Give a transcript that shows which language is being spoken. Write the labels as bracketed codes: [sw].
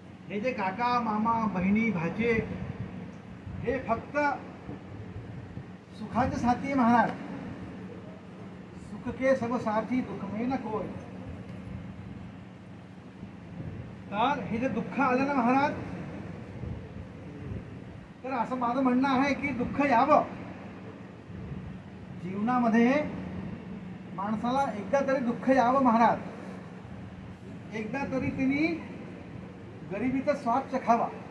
[mr] हे जे काका मामा बहिणी भाचे हे फक्त सुखाचे साथी आहे महाराज. [hi] सुख के सब साथी दुःख में न कोय. [mr] तर हे जे दुःख आलं ना महाराज, तर असं माझं म्हणणं आहे की दुःख यावं जीवनामध्ये, माणसाला एकदा तरी दुःख यावं महाराज. एकदा तरी त्यांनी गरिबीचा स्वाद चखावा.